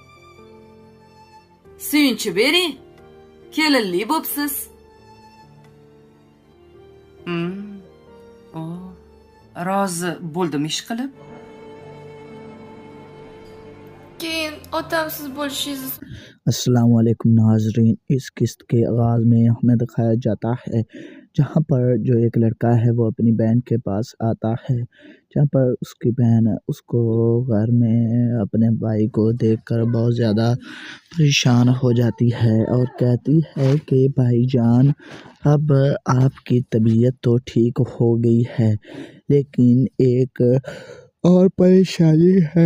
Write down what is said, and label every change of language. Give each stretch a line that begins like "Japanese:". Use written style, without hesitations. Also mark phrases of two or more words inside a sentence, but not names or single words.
Uzbek: Suyunchi bering. Kelinli bo'psiz. Rozi bo'ldim ish qilib. Keyin otamsiz bo'lishingizni
Urdu: السلام علیکم ناظرین۔ اس قسط کے آغاز میں ہمیں دکھایا جاتا ہے جہاں پر جو ایک لڑکا ہے وہ اپنی بہن کے پاس آتا ہے، جہاں پر اس کی بہن اس کو گھر میں اپنے بھائی کو دیکھ کر بہت زیادہ پریشان ہو جاتی ہے اور کہتی ہے کہ بھائی جان اب آپ کی طبیعت تو ٹھیک ہو گئی ہے، لیکن ایک اور پریشانی ہے.